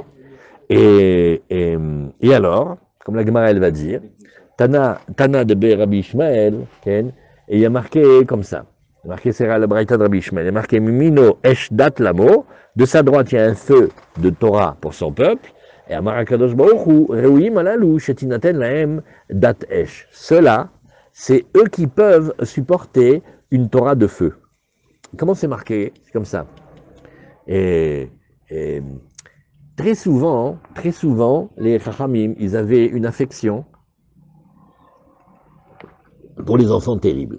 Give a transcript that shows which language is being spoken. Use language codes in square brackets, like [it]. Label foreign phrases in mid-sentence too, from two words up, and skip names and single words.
[fr] Et alors, comme la Gemara, elle va dire, Tana de Rabbi Ishmael, et il y a marqué comme ça. Il y a marqué, c'est la Braïta de Rabbi Ishmael, il y a marqué, [he] מימינו אש דת למו, [fr] de sa droite, il y a un feu de Torah pour son peuple, et [he] אמר הקדוש ברוך הוא ראויים אלו שתינתן להם דת אש. [fr] Ceux-là, c'est eux qui peuvent supporter une Torah de feu. Comment c'est marqué? C'est comme ça. Et très souvent, les Chachamim, ils avaient une affection pour les enfants terribles.